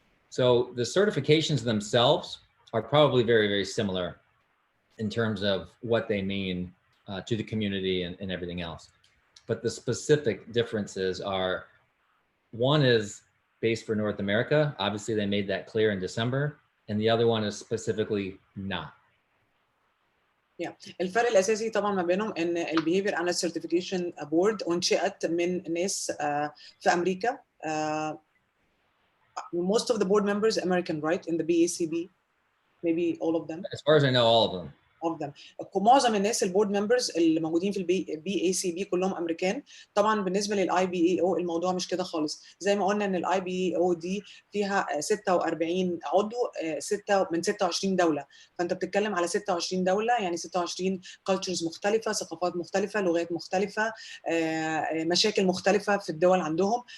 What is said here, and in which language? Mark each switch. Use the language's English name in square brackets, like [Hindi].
[English] So the certifications themselves are probably very, very similar in terms of what they mean to the community and everything else. But the specific differences are, one is based for North America. Obviously, they made that clear in December. And the other one is specifically not. [Arabic] الفرق الاساسي طبعا ما بينهم ان البيهيفير اناليست سيرتيفيكيشن بورد انشئت من ناس في امريكا. [English] Most of the board members American, right? In the BACB, maybe all of them. As far as I know, all of them. [Arabic] معظم الناس البورد ممبرز اللي موجودين في البي اي سي بي كلهم امريكان. طبعا بالنسبه للاي بي اي او الموضوع مش كده خالص، زي ما قلنا ان الاي بي اي او دي فيها 46 عضو من 26 دوله، فانت بتتكلم على 26 دوله، يعني 26 كالتشرز مختلفه، ثقافات مختلفه، لغات مختلفه، مشاكل مختلفه في الدول عندهم.